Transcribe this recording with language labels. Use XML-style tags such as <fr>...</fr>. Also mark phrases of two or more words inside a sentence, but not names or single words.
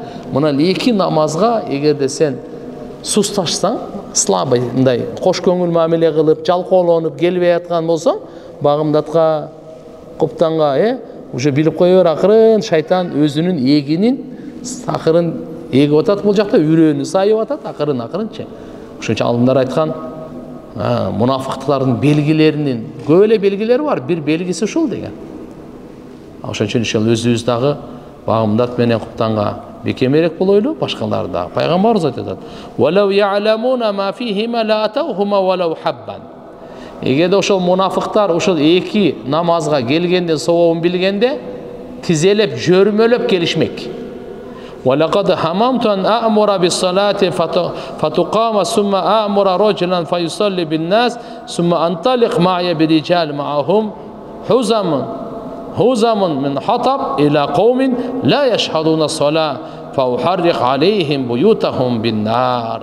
<ky>Мына эки намазга эгерде сен сусташсаң, слабый, мындай кош көңүл мамиле кылып, жалкоолонуп келбей аткан болсоң, багымдатка, Kuptanга, уже билип кое бер, акырын шайтан өзүнүн эгинин акырын эгип атат, бул жакта үрөөнү сайып атат, акырын-акырынча. Ошон үчүн алдымдар айткан, мунафыктардын белгилеринин көп эле белгилери бар, бир белгиси ушул деген. Ошон үчүн өзүбүз дагы багымдат менен Kuptanга бекемерек болойлу, башкалар дагы. Пайгамбарыбыз айтат:</ky> <ar>"ولو يعلمون ما فيهما لأتوهما ولو حبوا."</ar> <ky>Эгерде ошол мунафыктар ошол эки намазга келгенде сообун билгенде, тизелеп, жөрмөлөп келишмек.</ky> <ar>"ولقد هممت أن آمر بالصلاة فتقام ثم آمر رجلا فيصلي بالناس ثم أنطلق معي برجال معهم حزم من حطب إلى قوم لا يشهدون الصلاة فأحرق عليهم بيوتهم بالنار."</ar>